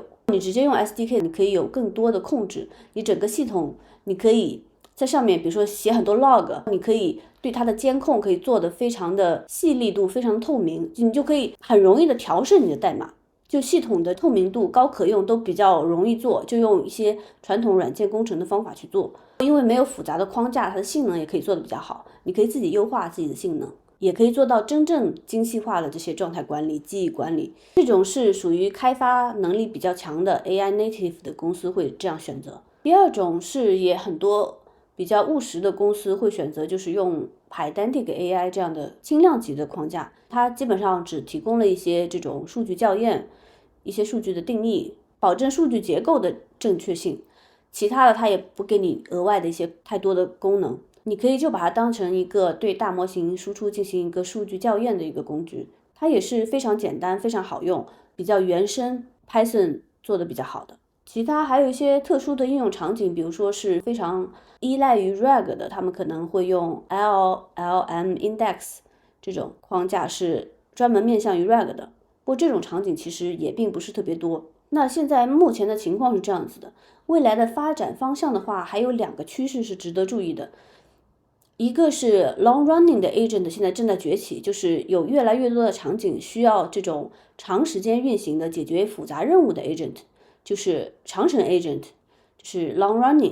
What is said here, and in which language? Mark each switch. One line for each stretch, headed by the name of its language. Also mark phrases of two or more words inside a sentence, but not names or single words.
Chinese: 你直接用 SDK， 你可以有更多的控制，你整个系统你可以在上面，比如说写很多 log， 你可以对它的监控可以做得非常的细腻度，非常的透明，你就可以很容易的调试你的代码。就系統的透明度、高可用都比較容易做，就用一些傳統軟件工程的方法去做。因為沒有複雜的框架，它的性能也可以做得比較好，你可以自己優化自己的性能，也可以做到真正精細化的這些狀態管理、記憶管理。這種是屬於開發能力比較強的
English: AI native
Chinese: 的公司會這樣選擇。第二種是也很多比較務實的公司會選擇，就是用 Pydantic AI 這樣的輕量級的框架，它基本上只提供了一些這種數據校驗、一些數據的定義，保證數據結構的正確性，其他的它也不給你額外的一些太多的功能，你可以就把它當成一個對大模型輸出進行一個數據校驗的一個工具，它也是非常簡單、非常好用，比較原生 Python 做的比較好的。其他還有一些特殊的應用場景，比如說是非常依賴於 RAG 的，他們可能會用 LLM Index 這種框架，是專門面向於 RAG 的。不過這種場景其實也並不是特別多。那現在目前的情況是這樣子的，未來的發展方向的話，還有兩個趨勢是值得注意的。一個是
English: long running
Chinese: 的 agent 現在正在崛起，就是有越來越多的場景需要這種長時間運行的解決複雜任務的 agent， 就是長程 agent， 就是
English: long running。